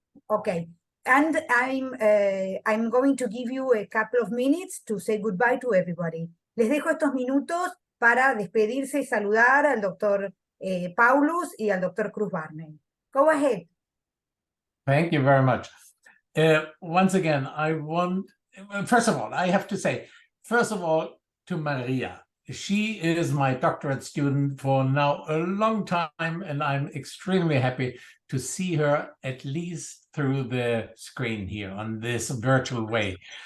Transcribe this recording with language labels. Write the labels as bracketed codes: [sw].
[en] Okay, and I'm going to give you a couple of minutes to say goodbye to everybody. [es] Les dejo estos minutos para despedirse y saludar al doctor Paulus y al doctor Cruz Barney. [en] Go ahead. Thank you very much. Once again, I want, first of all, I have to say, first of all, to Maria. She is my doctorate student for now a long time, and I'm extremely happy to see her at least through the screen here on this virtual way.